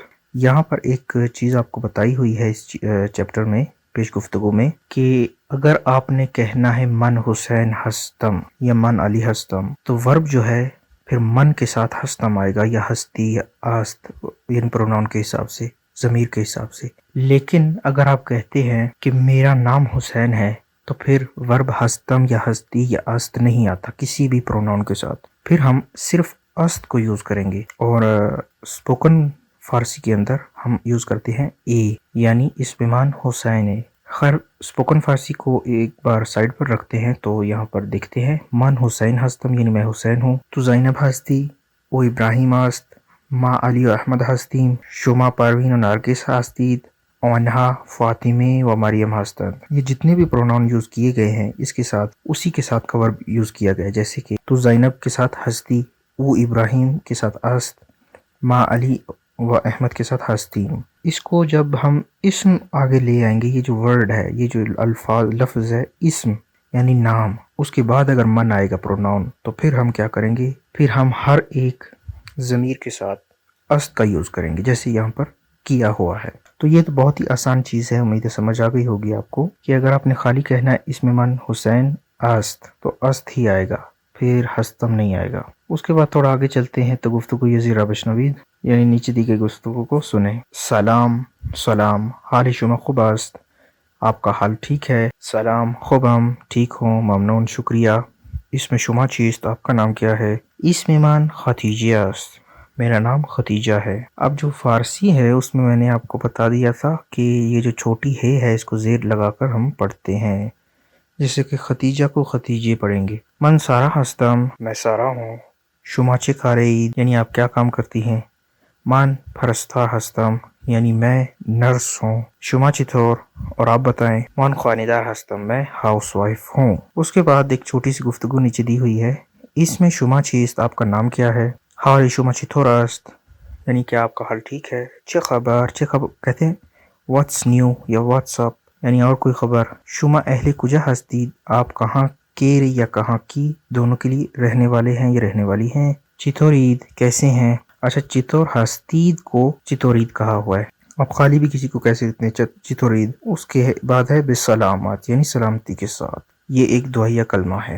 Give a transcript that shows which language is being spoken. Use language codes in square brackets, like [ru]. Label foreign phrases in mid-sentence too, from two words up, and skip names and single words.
[ur] یہاں پر ایک چیز آپ کو بتائی ہوئی ہے اس چیپٹر میں، پیش گفتگو میں، کہ اگر آپ نے کہنا ہے [fa] من حسین هستم [ur] یا [fa] من علی هستم, [ur] تو ورب جو ہے پھر من کے ساتھ ہستم آئے گا، یا ہستی یا است، یعنی پروناؤن کے حساب سے، ضمیر کے حساب سے. لیکن اگر آپ کہتے ہیں کہ میرا نام حسین ہے، تو پھر ورب ہستم یا ہستی یا است نہیں آتا کسی بھی پروناؤن کے ساتھ، پھر ہم صرف است کو یوز کریں گے. اور اسپوکن فارسی کے اندر ہم یوز کرتے ہیں اے، یعنی [fa] اسم مان حسین [ur] ہے۔ خیر اسپوکن فارسی کو ایک بار سائڈ پر رکھتے ہیں تو یہاں پر دیکھتے ہیں [fa] من حسین ہستم، [ur] یعنی میں حسین ہوں، [fa] تو زینب ہستی، او ابراہیم است، ما علی و احمد ہستیم، شما پروین و نرگس ہستید، آنہا فاطمے و مریم ہستند۔ [ur] یہ جتنے بھی پروناؤن یوز کیے گئے ہیں اس کے ساتھ اسی کے ساتھ کا ورب یوز کیا گیا ہے، جیسے کہ تو زینب کے ساتھ ہستی، او ابراہیم کے ساتھ است، ما علی و احمد کے ساتھ ہستیم۔ اس کو جب ہم اسم آگے لے آئیں گے، یہ جو ورڈ ہے، یہ جو لفظ ہے اسم یعنی نام، اس کے بعد اگر من آئے گا پروناؤن، تو پھر ہم کیا کریں گے، پھر ہم ہر ایک ضمیر کے ساتھ است کا یوز کریں گے، جیسے یہاں پر کیا ہوا ہے۔ تو یہ تو بہت ہی آسان چیز ہے، امید ہے سمجھ آ گئی ہوگی آپ کو کہ اگر آپ نے خالی کہنا ہے [fa] اسم من حسین است [ur] تو است ہی آئے گا، پھر ہستم نہیں آئے گا۔ اس کے بعد تھوڑا آگے چلتے ہیں تو [fa] گفتگو یزیرہ بشنوید، [ur] یعنی نیچے دی گئی گفتگو کو سنیں۔ [fa] سلام، سلام، حال شما خوب است؟ [ur] آپ کا حال ٹھیک ہے؟ [fa] سلام، خوبم، [ur] ٹھیک ہوں، [fa] ممنون، شکریہ۔ اسم شما چیست؟ [ur] آپ کا نام کیا ہے؟ [fa] اسم من ختیجہ است، [ur] میرا نام ختیجہ ہے۔ اب جو فارسی ہے اس میں نے آپ کو بتا دیا تھا کہ یہ جو چھوٹی ہے اس کو زیر لگا کر ہم پڑھتے ہیں، جیسے کہ ختیجہ کو ختیجے پڑھیں گے۔ [fa] من سارا ہستم، [ur] میں سارا ہوں۔ [fa] شما چه کارید، [ur] یعنی آپ کیا کام کرتی ہیں؟ [fa] من پرستار ہستم، [ur] یعنی میں نرس ہوں۔ [fa] شما چطور، [ur] اور آپ بتائیں؟ [fa] من خانیدار ہستم، [ur] میں [en] house wife [ur] ہوں۔ اس کے بعد ایک چھوٹی سی گفتگو نیچے دی ہوئی ہے، اس میں [fa] شما چیست، [ur] آپ کا نام کیا ہے؟ [fa] حال شما چطور است، [ur] یعنی کیا آپ کا حال ٹھیک ہے؟ [fa] چه خبر، چه خبر [ur] کہتے ہیں [en] what's new [ur] یا [en] what's up, [ur] یعنی اور کوئی خبر۔ [fa] شما اہل کجا ہستید، [ur] آپ کہاں کے یا کہاں کی دونوں کے لیے رہنے والے ہیں یا رہنے والی ہیں۔ چطورید، کیسے ہیں۔ اچھا، [fa] چطور ہستید [ur] کو چطورید کہا ہوا ہے، آپ خالی بھی کسی کو کیسے دیتے ہیں چطورید۔ اس کے بعد ہے بسلامت، یعنی سلامتی کے ساتھ، یہ ایک دعائیہ کلمہ ہے۔